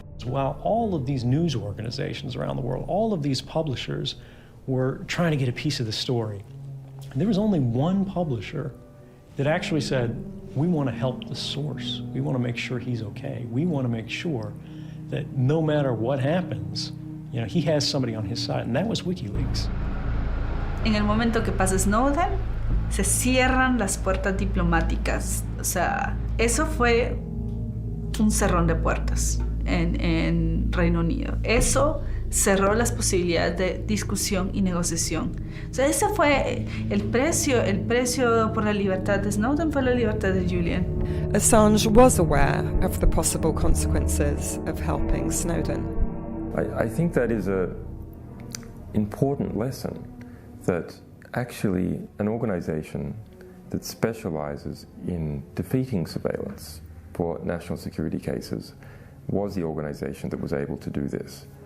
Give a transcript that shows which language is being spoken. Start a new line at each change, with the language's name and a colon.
English: While all of these news organizations around the world, all of these publishers were trying to get a piece of the story, there was only one publisher that actually said, we want to help the source. We want to make sure he's okay. We want to make sure that no matter what happens, he has somebody on his side, and that was WikiLeaks.
Spanish: En el momento que pasa Snowden, se cierran las puertas diplomáticas. O sea, eso fue un cerrón de puertas en Reino Unido. Eso cerró las posibilidades de discusión y negociación. O sea, ese fue el precio por la libertad de Snowden fue la libertad de Julian.
English: Assange was aware of the possible consequences of helping Snowden. I think that is an important lesson, that actually an organization that specializes in defeating surveillance for national security cases was the organization that was able to do this.